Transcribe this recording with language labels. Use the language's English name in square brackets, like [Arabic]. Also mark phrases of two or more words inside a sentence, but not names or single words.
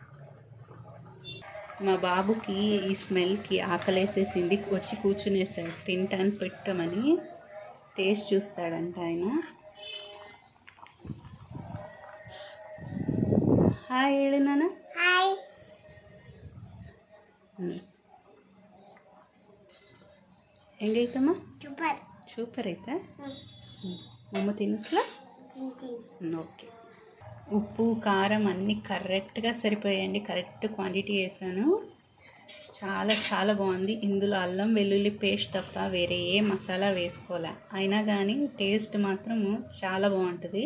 [Telugu] మా బాబుకి ఈ స్మెల్కి ఆకలేసేసింది, వచ్చి కూర్చునేసాడు. తింటాను పెట్టమని టేస్ట్ చూస్తాడంట ఆయన. హాయ్ ಹೇಳು నాన్న. హాయ్. [Kannada] ಹೆಂಗೈತಮ್ಮ? ಸೂಪರ್ ಐತಾ? [Telugu] అమ్మ తినసలా? ఓకే. ఉప్పు కారం అన్నీ కరెక్ట్గా సరిపోయాయండి. కరెక్ట్ క్వాంటిటీ వేసాను. చాలా చాలా బాగుంది. ఇందులో అల్లం వెల్లుల్లి పేస్ట్ తప్ప వేరే ఏ మసాలా వేసుకోలే, అయినా కానీ టేస్ట్ మాత్రం చాలా బాగుంటుంది.